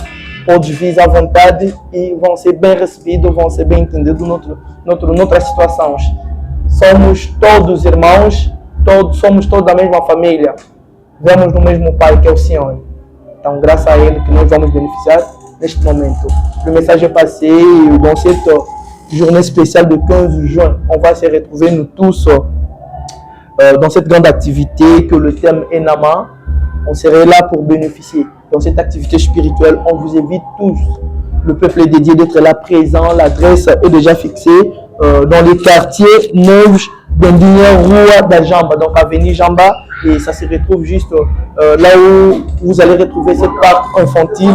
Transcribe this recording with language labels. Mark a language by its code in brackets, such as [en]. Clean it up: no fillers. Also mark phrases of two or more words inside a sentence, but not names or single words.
[pt] Todos vir à vontade e vão ser bem recebidos, vão ser bem entendidos noutras situações. Somos todos irmãos, somos todos da mesma família. Vemos no mesmo Pai que é o Senhor. Então, graças a Ele que nós vamos beneficiar neste momento. [fr] Le message est passé dans cette journée spéciale de 15 juin. On va se retrouver nous tous dans cette grande activité que le thème est Nama. On serait là pour bénéficier. Dans cette activité spirituelle, on vous invite tous. Le peuple est dédié d'être là présent. L'adresse est déjà fixée dans les quartiers Novos, Bendinha, Rua da Jamba, donc avenue Jamba, et ça se retrouve juste là où vous allez retrouver cette parc infantile.